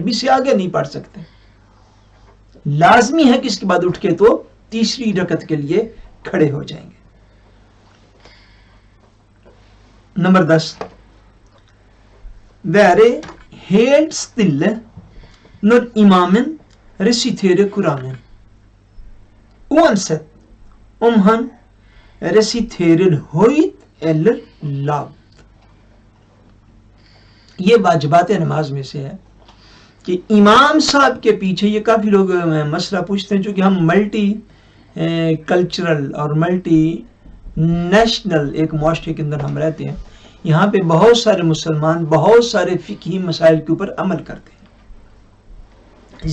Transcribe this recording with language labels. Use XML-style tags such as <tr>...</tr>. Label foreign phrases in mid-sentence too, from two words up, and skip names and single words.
<ur>اس سے آگے نہیں پڑھ سکتے، لازمی ہے کہ اس کے بعد اٹھ کے تو تیسری رکعت کے لیے کھڑے ہو جائیں گے.</ur> <no>nummer 10 være helt stille når imamen resiterer Koranen uansett han resiterer høyt eller lavt.</no> <ur>یہ واجبات نماز میں سے ہے کہ امام صاحب کے پیچھے، یہ کافی لوگ مسئلہ پوچھتے ہیں چونکہ ہم ملٹی کلچرل اور ملٹی نیشنل ایک معاشرے کے اندر ہم رہتے ہیں، یہاں پہ بہت سارے مسلمان بہت سارے فقہی مسائل کے اوپر عمل کرتے ہیں.</ur>